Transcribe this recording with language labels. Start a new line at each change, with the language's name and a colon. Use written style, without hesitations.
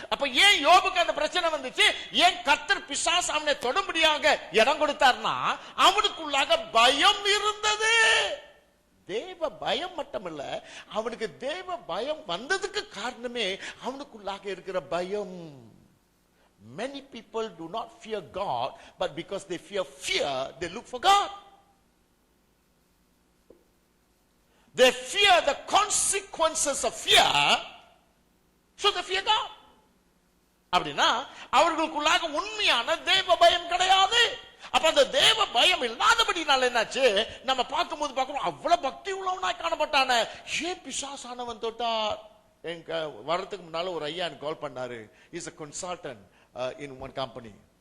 Tamil: அப்ப ஏன் யோபுக்கு அந்த பிரச்சனை வந்துச்சு? ஏன் கர்த்தர் பிசாசு அவனை தொடும்படியாக இடம் கொடுத்தார்னா, அவனுக்குள்ளாக பயம் இருந்தது. தேவ பயம் மட்டுமல்ல, அவனுக்கு தேவ பயம் வந்ததுக்கு காரணமே அவனுக்குள்ளாக இருக்கிற பயம்.
English: Many people do not fear God, but because they fear, they look for God. They fear the consequences of fear, so they fear God.
Tamil: அப்படின்னா அவர்களுக்குள்ளாக உண்மையான தேவ பயம் கிடையாது. அப்ப அந்த தேவ பயம் இல்லாதபடினால என்னாச்சு? நம்ம பார்க்கும்போது பார்க்கிறோம், அவ்வளவு பக்தி உள்ளவனாய் காணப்பட்டான, ஏன் பிசாசானவன் தொட்டார்? எங்க வரதுக்கு முன்னால ஒரு ஐயா எனக்கு கால் பண்ணாரு.
English: Is a consultant in one company.